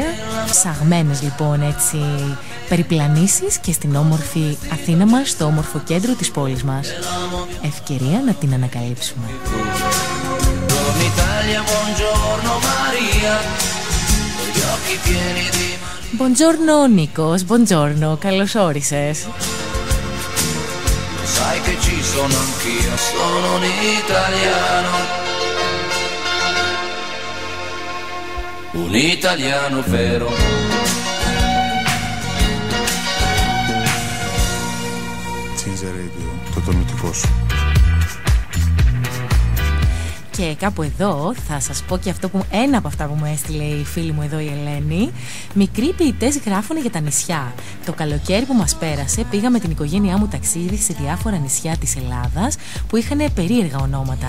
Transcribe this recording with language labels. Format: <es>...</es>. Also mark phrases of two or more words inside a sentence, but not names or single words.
<el>Ψαγμένες λοιπόν έτσι περιπλανήσεις και στην όμορφη Αθήνα μας, στο όμορφο κέντρο της πόλης μας. Ευκαιρία να την ανακαλύψουμε. Buongiorno Νίκος, buongiorno, καλώς όρισες.</el> <it>Sai che ci sono anch'io, sono un italiano. Un italiano vero.</it> <el>Ginger Radio, το τονωτικό σου. Και κάπου εδώ θα σας πω και αυτό ένα από αυτά που μου έστειλε η φίλη μου εδώ η Ελένη. Μικροί ποιητές γράφουν για τα νησιά. Το καλοκαίρι που μας πέρασε πήγα με την οικογένειά μου ταξίδι σε διάφορα νησιά της Ελλάδας που είχαν περίεργα ονόματα.</el>